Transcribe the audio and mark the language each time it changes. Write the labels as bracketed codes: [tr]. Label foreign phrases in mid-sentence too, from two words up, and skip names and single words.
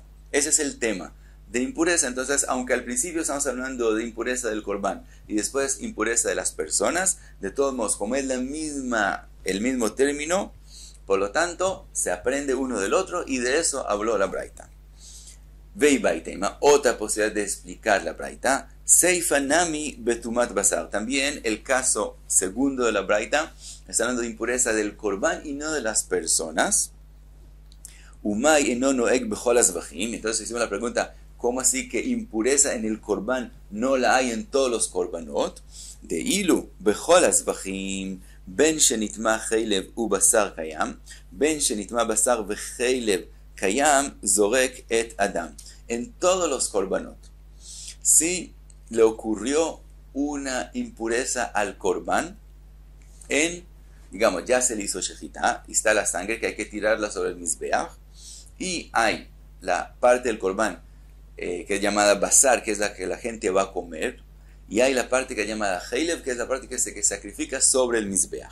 [es] Ese es el tema de impureza. Entonces, aunque al principio estamos hablando de impureza del Corbán y después impureza de las personas, de todos modos, como es el mismo término, por lo tanto, se aprende uno del otro, y de eso habló la Braita. Veibaitema, otra posibilidad de explicar la Braita, [arc] סיפא נמי בטומאת בשר. [es] También el caso segundo de la Braita está hablando de impureza del Corbán y no de las personas. [arc] ומאי אינו נוהג בכל הזבחים. [es] Entonces hicimos la pregunta, ¿cómo así que impureza en el Corbán no la hay en todos los Korbanot? [he] דאילו בכל הזבחים, בין שנטמא חלב ובשר קיים, בין שנטמא בשר וחלב קיים זורק את הדם. [es] En todos los Korbanot, si le ocurrió una impureza al Corbán en digamos, ya se le hizo shejitá, y está la sangre que hay que tirarla sobre el mizbeach, y hay la parte del corbán que es llamada basar, que es la que la gente va a comer, y hay la parte que es llamada heilev, que es la parte que se sacrifica sobre el mizbeach.